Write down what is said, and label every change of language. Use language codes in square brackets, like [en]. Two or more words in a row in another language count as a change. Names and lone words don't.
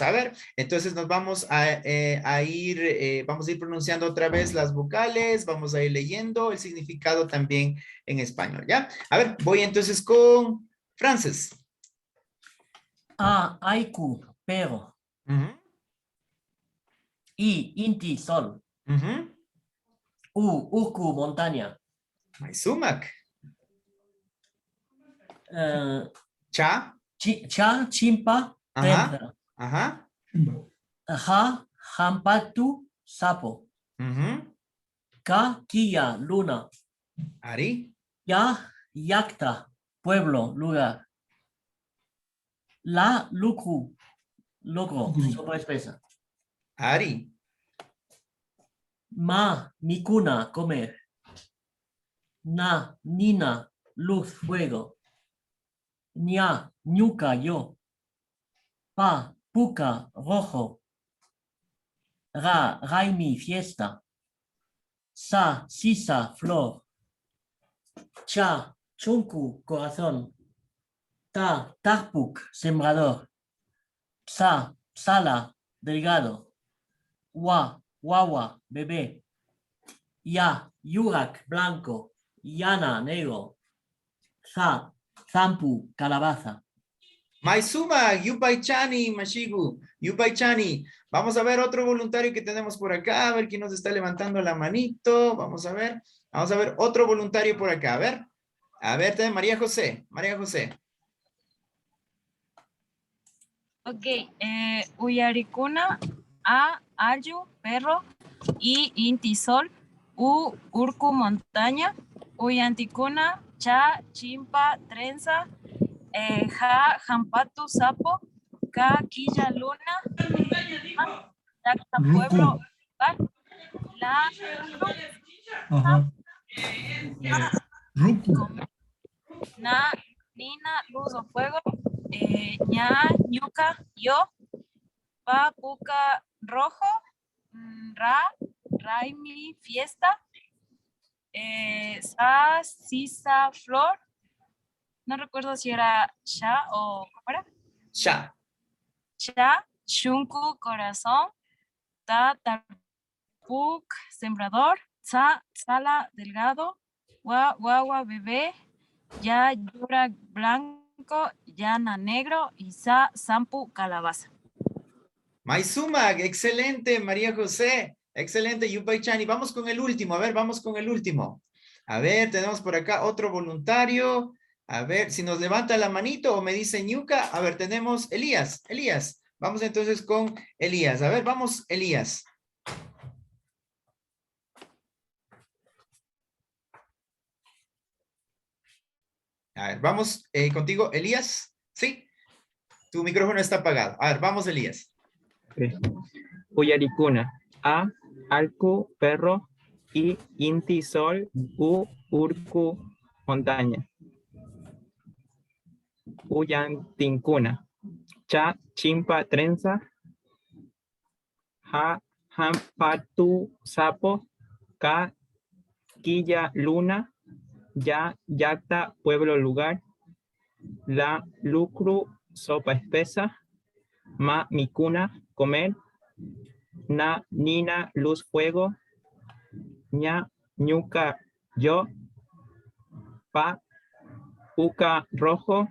[es] A ver, entonces nos vamos a ir pronunciando otra vez las vocales, vamos a ir leyendo el significado también en español, ¿ya? A ver, voy entonces con Frances. A, haiku, perro. Ujú, I, inti, sol. ujú. U, uku, montaña. Maisumak. Cha, chimpa, Ajá, trenza. ajá. Ja, jampatu, sapo. Ujú. Ka, quilla, luna. Ari. Ya, yacta, pueblo, lugar. La, lucru, logro, sopa espesa. Ari. Ma, micuna, comer. Na, nina, luz, fuego. Ña, ñuca, yo. Pa, puca, rojo. Ra, raimi, fiesta. Sa, sisa, flor. Cha, chunku, corazón. Ta, tarpuk, sembrador. Sa, sala, delgado. Wa, guagua, bebé. Ya, yurak, blanco. Yana, negro. Za, zampu, calabaza. [qu] Maizuma, Yupaichani, Mashigu, Yupaichani. [es] Vamos a ver otro voluntario que tenemos por acá, a ver quién nos está levantando la manito. Vamos a ver otro voluntario por acá, a ver, María José, Ok, Uyaricuna, A, Ayu, perro, I, Inti, sol, U, Urku, montaña, Uyanticuna, Cha, chimpa, trenza, Ja, jampatu, sapo, Ka, quilla, luna, Yacta, pueblo, La, Ajá. Ruku. Na, nina, luz o fuego, ña, ñuca, yo, pa, puca, rojo, ra, raimi, fiesta, sa, sisa, flor, no recuerdo si era sha o ¿cómo era? Sha. Sha, shunku, corazón, ta, tarpuk, sembrador, sa, sala, delgado, wa, guagua, bebé, ya, yura, blanco, yana, negro, y sa, sampu, calabaza. Maizuma, excelente, María José, excelente, Yupaichani. Vamos con el último, a ver, vamos con el último. A ver, tenemos por acá otro voluntario. A ver, si nos levanta la manito o me dice ñuca. A ver, tenemos Elías. Vamos entonces con Elías. A ver, vamos, Elías. A ver, vamos contigo, Elías. Sí, tu micrófono está apagado. A ver, vamos, Elías. Uyaricuna. A, alcu, perro. I, inti, sol. U, urku, montaña. Uyantincuna. Cha, chimpa, trenza. Ja, jampatu, sapo. Ka, quilla, luna. Ya, yacta, pueblo, lugar. La, lucru, sopa espesa. Ma, micuna, comer. Na, nina, luz, fuego. Ña, ñuca, yo. Pa, puca, rojo.